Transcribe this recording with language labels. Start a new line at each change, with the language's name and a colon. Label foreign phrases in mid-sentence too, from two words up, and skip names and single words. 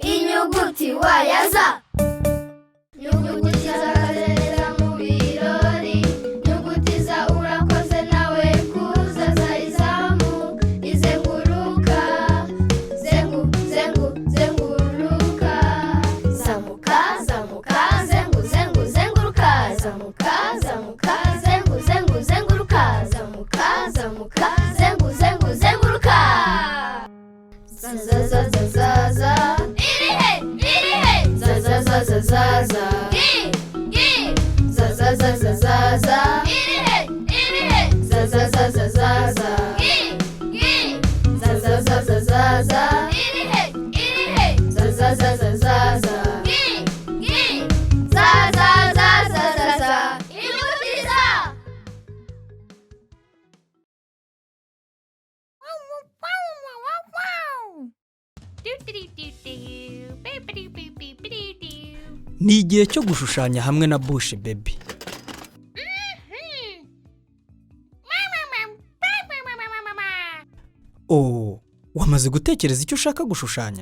Kinyarwanda: nyuguti z'akazerera mu birori, nyuguti za urakoze nawe kuza, za izamuka, izenguruka, zenguruka, zamuka, zenguruka, zamuka, zenguruka, zamuka, zenguruka. za za za za za irihe za za za za za za gi za za za za za za irihe za za za za za za gi za za za za za za irihe za za za za za za gi za za za za za za inyuguti za. Ni igihe cyo gushushanya hamwe na Bush baby. Oh, wamaze gutekereza icyo ushaka gushushanya?